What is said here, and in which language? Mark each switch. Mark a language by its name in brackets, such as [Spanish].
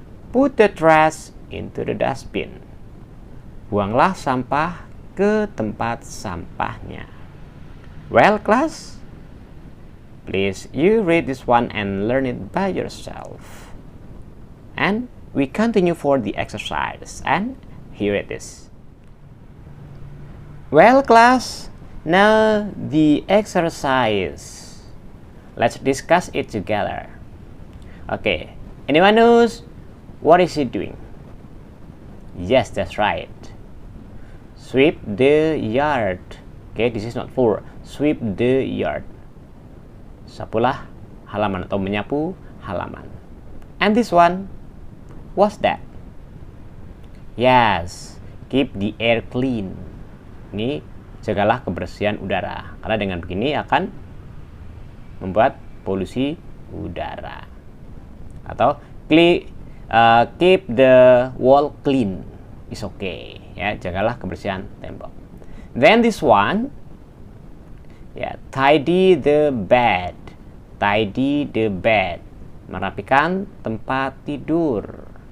[English] Put the trash into the dustbin. [Indonesian] Buanglah sampah ke tempat sampahnya. [English] Well class, please you read this one and learn it by yourself. And we continue for the exercise, and here it is. Well class, now the exercise. Let's discuss it together. Okay, anyone knows what is he doing? Yes, that's right. Sweep the yard. Okay, this is not for. Sweep the yard. [Indonesian] Sapulah halaman atau menyapu halaman. [English] And this one, What's that? Yes, keep the air clean. [Indonesian] Ini jagalah kebersihan udara. Karena dengan begini akan membuat polusi udara. Atau [English] keep the wall clean. Is okay. [Indonesian] Ya, jagalah kebersihan tembok. [English] Then this one, [Indonesian] ya, [English] tidy the bed. Tidy the bed. [Indonesian] Merapikan tempat tidur.